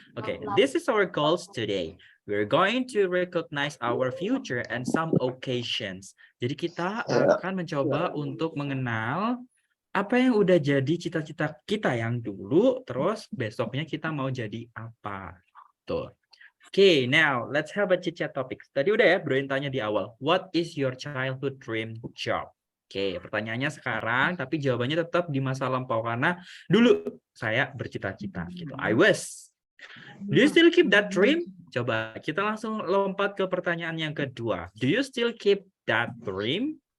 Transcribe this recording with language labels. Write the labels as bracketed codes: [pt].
[en] Okay, this is our goals today. We're going to recognize our future and some occasions. [id] Jadi kita akan mencoba untuk mengenal apa yang udah jadi cita-cita kita yang dulu, terus besoknya kita mau jadi apa. Tuh. [en] Okay, now let's have a chit-chat topics. [id] Tadi udah ya, Bro tanya di awal. [en] What is your childhood dream job? [id] Oke, pertanyaannya sekarang, tapi jawabannya tetap di masa lampau karena dulu saya bercita-cita gitu. [en] I was. Do you still keep that dream? [id] Coba kita langsung lompat ke pertanyaan yang kedua. [en] Do you still keep that dream?